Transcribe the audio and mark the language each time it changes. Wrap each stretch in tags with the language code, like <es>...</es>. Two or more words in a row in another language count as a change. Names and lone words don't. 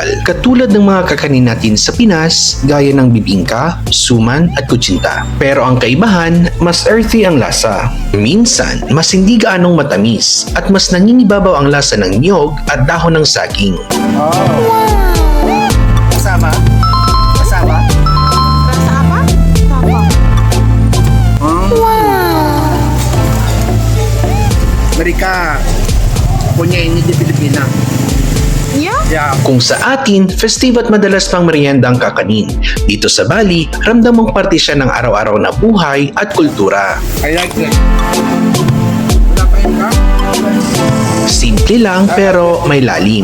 <tl>Katulad ng mga kakanin natin sa Pinas, gaya ng bibingka, suman at kutsinta. Pero ang kaibahan, mas earthy ang lasa. Minsan, mas hindi gaanong matamis at mas nangingibabaw ang lasa ng niyog at dahon ng saging. Kasama? Kasama?</tl> <id>Rasa apa? Apa? Amerika punya ini di Filipina. Ya? Ya,</id> <tl>Kung sa atin, festive at madalas pang merienda ang kakanin. Dito sa Bali, ramdam mong parte siya ng araw-araw na buhay at kultura.</tl> <en>I like it.</en> <tl>Wala pa yun ka? Simple lang pero may lalim.</tl>